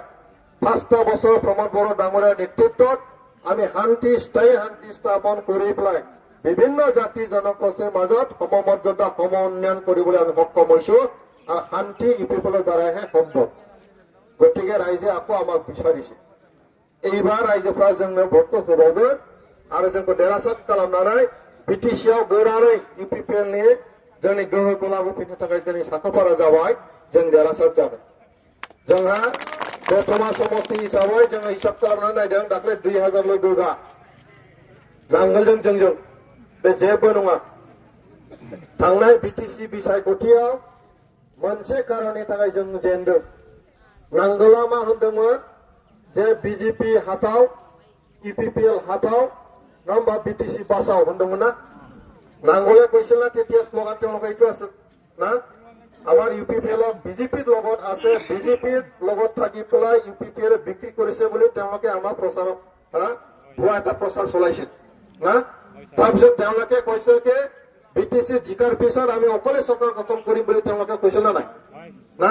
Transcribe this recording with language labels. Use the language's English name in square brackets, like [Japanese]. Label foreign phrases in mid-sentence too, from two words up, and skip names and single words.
[Assamese] 5টা বছৰ প্ৰমোদ বড়ো ডাঙৰীয়াৰ নেতৃত্বত আমি স্থায়ী শান্তি স্থাপন কৰি পেলাই বিভিন্ন জাতি জনগোষ্ঠীৰ মাজত সমমৰ্যাদা সম উন্নয়ন কৰিবলৈ আমি সক্ষম হৈছো আৰু শান্তি ইউপিপিএলৰ দ্বাৰাইহে সম্ভৱ। গতিকে ৰাইজে আকৌ আমাক বিচাৰিছে। [Bodo] এইবাৰ रायजो जोंनो भटखौ होबावगोन आरो जोंखौ देरहासार खालामनानै बिटिसिआव गोरानै इउपिपिएलनि जोंनि गोहोखौ लाबोफिननो थाखाय दिनै साखाफारा जाबाय। जों देरहासार जागोन। जोंहा दतमा समष्टि हिसाबै जोङो हिसाब खालामनानै नायदों दाख्लै 2000 लोगोगा नांगोलजों जोंजों बे जेबो नङा। थांनाय बिटिसि बिसायख'थियाव मोनसे खारननि थाखाय जों जेनदों। नांगोला मा होनदोंमोन जे बिजेपि हाथाव इउपिपिएल हाथाव नम्बा बिटिसि बासाव होनदोंमोन ना। [Assamese] नांगले কৈছিল না তেতিয়া স্লোগান তেওঁলোকে এইটো আছিল না, আমাৰ ইউপিপিএলৰ বিজেপিৰ লগত আছে, বিজেপিৰ লগত থাকি পেলাই ইউপিপিএল বিক্ৰী কৰিছে বুলি তেওঁলোকে আমাৰ প্ৰচাৰ ভুৱা এটা প্ৰচাৰ চলাইছিল না। তাৰপিছত তেওঁলোকে কৈছে যে বিটিসি জিকাৰ পিছত আমি অকলে চৰকাৰ গঠন কৰিম বুলি তেওঁলোকে কৈছিল না নাই না।